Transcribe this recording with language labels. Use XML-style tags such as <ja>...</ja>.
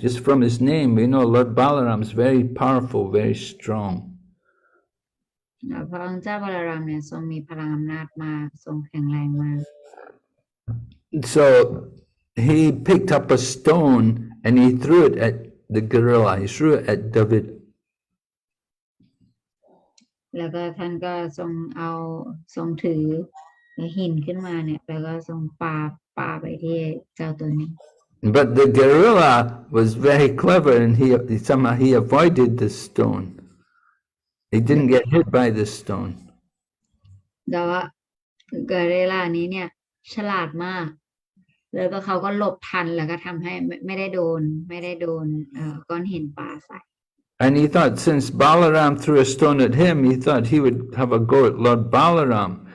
<en>Just from his name, we know Lord Balaram is very powerful, very strong.</en> <th>พระองค์เจ้าบารามเนี่ยทรงมีพลังอำนาจมากทรงแข็งแรงมาก</th> <en>So he picked up a stone and he threw it at the gorilla. He threw it at David.</en> <th>แล้วก็ท่านก็ทรงถือหินขึ้นมาเนี่ยแล้วก็ทรงปาไปที่เจ้าตัวนี้</th> <en>But the gorilla was very clever and somehow he avoided the stone. He didn't get hit by the stone.</en> <th>แต่ว่ากอริลลานี้เนี่ยฉลาดมากแล้วก็เขาก็หลบทันแล้วก็ทำให้ไม่ได้โดนก้อนหินปาใส่</th> <en>And he thought since Balaram threw a stone at him, he thought he would have a go at Lord Balaram.</en>